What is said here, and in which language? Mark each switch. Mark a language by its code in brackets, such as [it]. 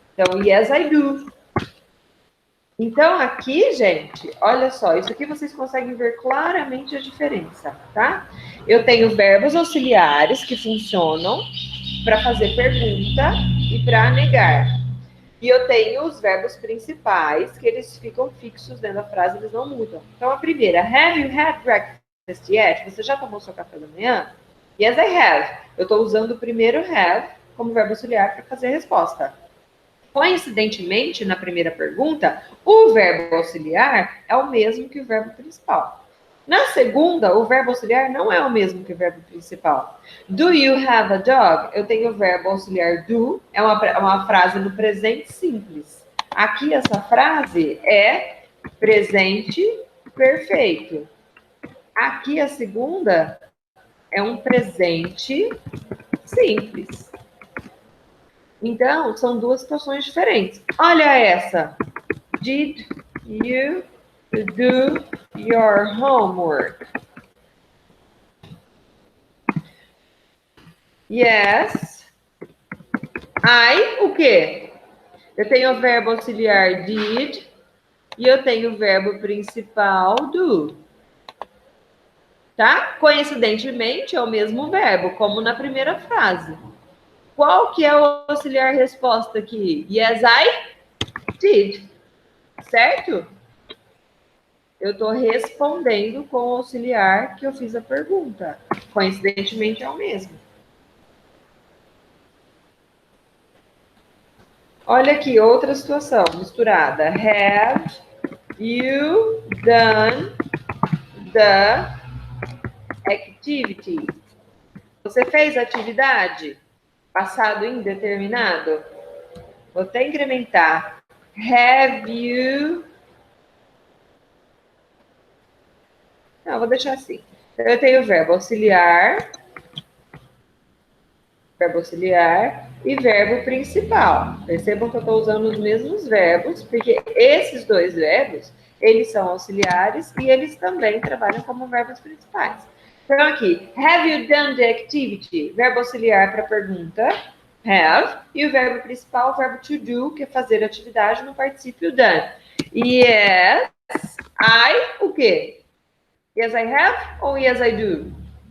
[pt] Então, [en] yes, I do. [pt] Então, aqui, gente, olha só, isso aqui vocês conseguem ver claramente a diferença, tá? Eu tenho verbos auxiliares que funcionam para fazer pergunta e para negar. E eu tenho os verbos principais, que eles ficam fixos dentro da frase, eles não mudam. Então, a primeira, [en] have you had breakfast yet? [pt] Você já tomou seu café da manhã? [en] Yes, I have. [pt] Eu estou usando o primeiro have como verbo auxiliar para fazer a resposta. Coincidentemente, na primeira pergunta, o verbo auxiliar é o mesmo que o verbo principal. Na segunda, o verbo auxiliar não é o mesmo que o verbo principal. Do you have a dog? Eu tenho o verbo auxiliar do, é uma frase no presente simples. Aqui, essa frase é presente perfeito. Aqui, a segunda é um presente simples. Então, são duas situações diferentes. Olha essa. [en] Did you do your homework? [pt] Yes. O quê? Eu tenho o verbo auxiliar did e eu tenho o verbo principal do. Tá? Coincidentemente, é o mesmo verbo, como na primeira frase. Qual que é o auxiliar resposta aqui? [en] Yes, I did. [pt] Certo? Eu estou respondendo com o auxiliar que eu fiz a pergunta. Coincidentemente, é o mesmo. Olha aqui, outra situação misturada. [en] Have you done the activity? [pt] Você fez a atividade? Passado indeterminado? Vou até incrementar. [en] Have you... [pt] Não, vou deixar assim. Eu tenho verbo auxiliar e verbo principal. Percebam que eu estou usando os mesmos verbos, porque esses dois verbos, eles são auxiliares e eles também trabalham como verbos principais. Então, aqui, [en] have you done the activity? [pt] Verbo auxiliar para pergunta, have, e o verbo principal, o verbo to do, que é fazer atividade no particípio done. [en] Yes, I, [pt] o quê? [en] Yes, I have [pt] ou [en] yes, I do?